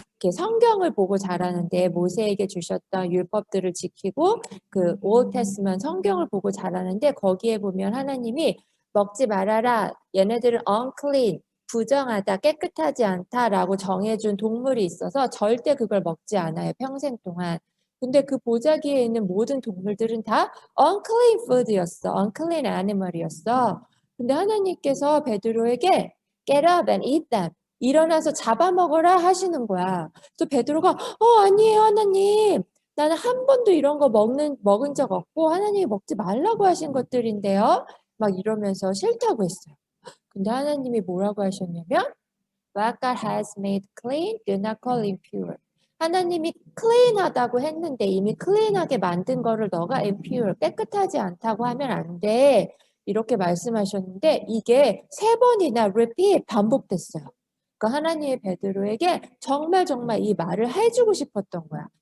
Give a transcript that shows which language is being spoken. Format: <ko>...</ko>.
<ko>이렇게 성경을 보고 자라는데 모세에게 주셨던 율법들을 지키고 그</ko> <en>Old Testament</en> <ko>성경을 보고 자라는데 거기에 보면 하나님이 먹지 말아라. 얘네들은 unclean, 부정하다, 깨끗하지 않다라고 정해준 동물이 있어서 절대 그걸 먹지 않아요. 평생 동안. 근데 그 보자기에 있는 모든 동물들은 다</ko> <en>unclean food</en> <ko>였어.</ko> <en>unclean animal</en> <ko>이었어. 근데 하나님께서 베드로에게</ko> <en>get up and eat them.</en> <ko>일어나서 잡아먹어라 하시는 거야. 그래서 베드로가 아니에요 하나님. 나는 한 번도 이런 거 먹은 적 없고 하나님이 먹지 말라고 하신 것들인데요. 막 이러면서 싫다고 했어요. 근데 하나님이 뭐라고 하셨냐면</ko> <en>What God has made clean, do not call impure.</en> <ko>하나님이 clean하다고 했는데 이미 clean하게 만든 거를 너가 impure, 깨끗하지 않다고 하면 안 돼. 이렇게 말씀하셨는데 이게 3번이나 repeat, 반복됐어요. 그러니까 하나님의 베드로에게 정말 이 말을 해주고 싶었던 거야.</ko>